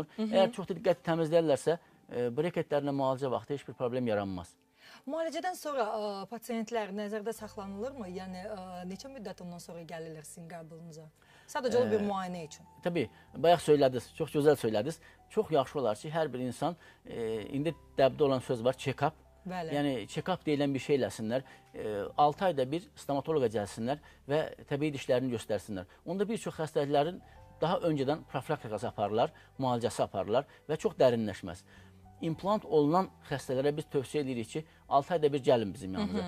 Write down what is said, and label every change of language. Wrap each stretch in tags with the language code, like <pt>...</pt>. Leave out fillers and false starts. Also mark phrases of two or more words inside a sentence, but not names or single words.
<az>Əgər çox diqqətli təmizləyirlərsə, breketlərlə müalicə vaxtı heç bir problem yaranmaz. Müalicədən sonra pasiyentlər nəzərdə saxlanılırmı? Yəni, neçə müddət ondan sonra gəlirlər sizin qəbulunuza? Sadəcə bir müayinə üçün. Təbii, bayaq söylədiniz, çox gözəl söylədiniz. Çox yaxşı olar ki, hər bir insan, indi dəbdə olan söz var, check-up. Yəni, check-up deyilən bir şey eləsinlər. 6 ayda bir stomatoloqa gəlsinlər və təbii dişlərini göstərsinlər. Onda bir çox xəstəliklərin daha öncədən profilaktikası aparırlar, müalicəsi aparırlar və çox dərinləşməz. İmplant olunan xəstələrə biz tövsiyə edirik ki, 6 ayda bir gəlin bizim yanımıza.</az>